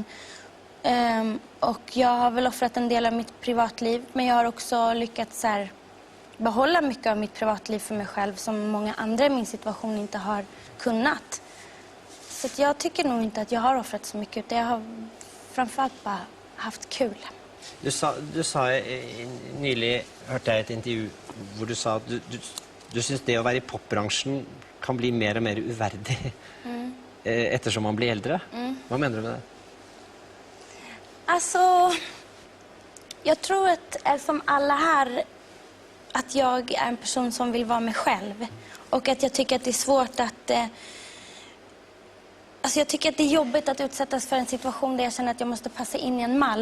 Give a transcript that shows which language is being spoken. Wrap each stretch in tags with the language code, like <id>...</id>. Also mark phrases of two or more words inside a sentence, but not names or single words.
<sv>Och jag har väl offrat en del av mitt privatliv, men jag har också lyckats så här, behålla mycket av mitt privatliv för mig själv som många andra i min situation inte har kunnat. Så att jag tycker nog inte att jag har offrat så mycket, utan jag har framförallt bara haft kul.</sv> <no>Du sa nylig, hørte jeg et intervju hvor du sa at du synes det å være i popbranschen kan bli mer og mer uverdig</no> <sv>eftersom man blir äldre. Vad menar du med det? Alltså, jag tror att som alla här att jag är en person som vill vara mig själv. Och att jag tycker att det är svårt att... Alltså jag tycker att det är jobbigt att utsättas för en situation där jag känner att jag måste passa in i en mall.</sv>